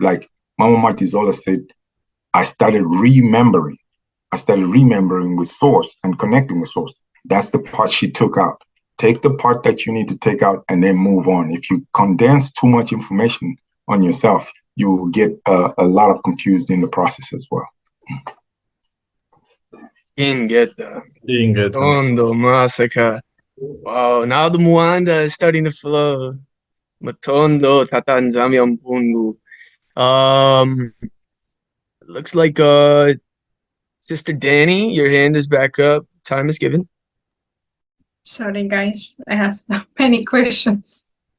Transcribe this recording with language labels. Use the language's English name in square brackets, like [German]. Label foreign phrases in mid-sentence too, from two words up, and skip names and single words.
[English] Like Mama Martizola said, I started remembering with source and connecting with source. That's the part she took out. Take the part that you need to take out and then move on. If you condense too much information on yourself, you will get a lot of confused in the process as well. Ingeta. Ingeta. [Kongo] Tondo Masaka. [English] Wow, now the Muanda is starting to flow. [Kongo] Matondo Tatanzamiam Pungu. [English] Looks like Sister Danny, your hand is back up. Time is given. Sorry, guys. I have many questions.